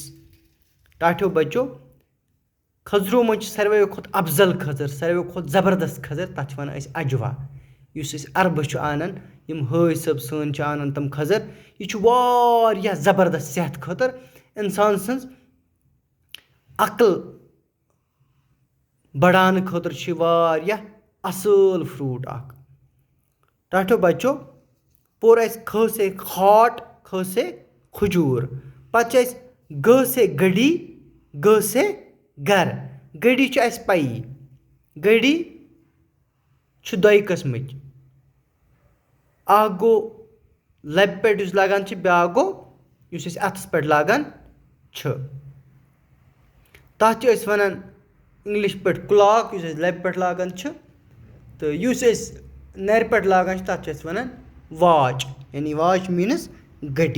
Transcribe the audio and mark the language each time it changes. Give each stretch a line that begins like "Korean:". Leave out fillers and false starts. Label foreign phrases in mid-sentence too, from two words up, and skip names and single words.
Kashmiri: ٹاٹھیو بچو، کھٔزرو منٛز چھِ ساروِیو کھۄتہٕ افضل کھٔزٕر، ساروِیو کھۄتہٕ زبردست کھٔزٕر، تَتھ چھِ وَنان أسۍ اجوا، یُس أسۍ عربہٕ چھُ اَنان، یِم حٲج صٲب سٲنۍ چھِ اَنان تِم کھٔزٕر۔ یہِ چھُ واریاہ زبردست صحت خٲطرٕ، اِنسان سٕنٛز عقل بڑاونہٕ خٲطرٕ چھُ یہِ واریاہ اَصٕل فرٛوٗٹ اکھ۔ ٹاٹھو بچو، پوٚر اَسہِ کھ سے کھاٹ، کھ سے کھجوٗر، پتہٕ چھِ اَسہِ گ سے گڈی، گ سے گر۔ گڈی چھِ اَسہِ پَیی، گڈی چھِ دۄیہِ قٕسمٕکۍ، اکھ گوٚو لبہِ پٮ۪ٹھ یُس لاگان چھِ، بیٛاکھ گوٚو یُس أسۍ اَتھَس پٮ۪ٹھ لاگان چھِ۔ تَتھ چھِ أسۍ وَنان اِنٛگلِش پٲٹھۍ کُلاک، یُس أسۍ لبہِ پٮ۪ٹھ لاگان چھِ، تہٕ یُس أسۍ نَرِ پٮ۪ٹھ لاگان چھِ تَتھ چھِ أسۍ وَنان واچ، یعنی واچ میٖنٕز گڈی۔